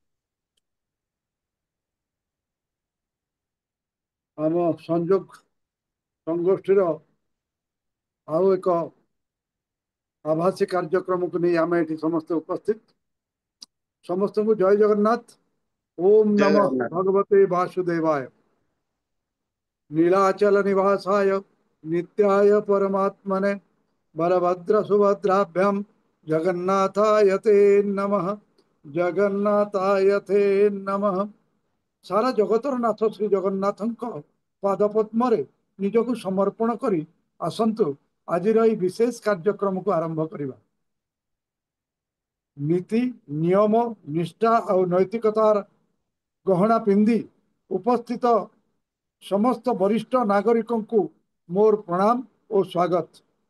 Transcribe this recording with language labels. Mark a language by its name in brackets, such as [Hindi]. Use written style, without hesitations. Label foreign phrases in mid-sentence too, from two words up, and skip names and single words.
[Odia] ଆମ ସଂଯୋଗ ସଂଗୋଷ୍ଠୀର ଆଉ ଏକ ଆଭାସୀ କାର୍ଯ୍ୟକ୍ରମକୁ ନେଇ ଆମେ ଏଠି ସମସ୍ତେ ଉପସ୍ଥିତ। ସମସ୍ତଙ୍କୁ ଜୟ ଜଗନ୍ନାଥ। ଓମ୍ ଜୟ [Sanskrit] ନମଃ ଜଗନ୍ନାଥ। ଭଗବତେ ବାସୁଦେବାୟ। नीलाचल निवासाय नित्याय परमात्मने बलभद्र सुभद्राभ्याम जगन्नाथाय ते नमः। जगन्नाथाय ते नमः। [Odia] ସାରା ଜଗତର ନାଥ ଶ୍ରୀ ଜଗନ୍ନାଥଙ୍କ ପାଦପଦ୍ମରେ ନିଜକୁ ସମର୍ପଣ କରି ଆସନ୍ତୁ ଆଜିର ଏହି ବିଶେଷ କାର୍ଯ୍ୟକ୍ରମକୁ ଆରମ୍ଭ କରିବା। ନୀତି ନିୟମ ନିଷ୍ଠା ଆଉ ନୈତିକତାର ଗହଣା ପିନ୍ଧି ଉପସ୍ଥିତ ସମସ୍ତ ବରିଷ୍ଠ ନାଗରିକଙ୍କୁ ମୋର ପ୍ରଣାମ ଓ ସ୍ୱାଗତ।